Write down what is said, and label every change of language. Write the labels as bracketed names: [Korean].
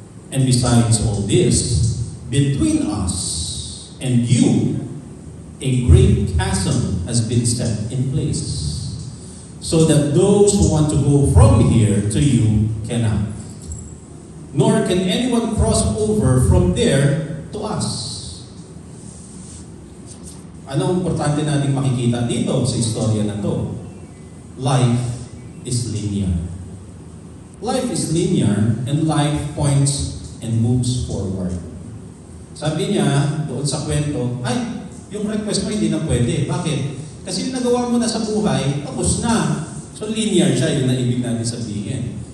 [English] And besides all this, between us and you, a great chasm has been set in place, so that those who want to go from here to you cannot. Nor can anyone cross over from there to us. [Filipino] Ano ang importante nating makikita dito sa istorya na to? [English] Life is linear. Life is linear, and life points and moves forward. [Filipino] Sabi niya, doon sa kwento, ay, yung request mo hindi na pwede. Bakit? Kasi yung nagawa mo na sa buhay, tapos na. So linear siya, yun na ibig natin sabihin.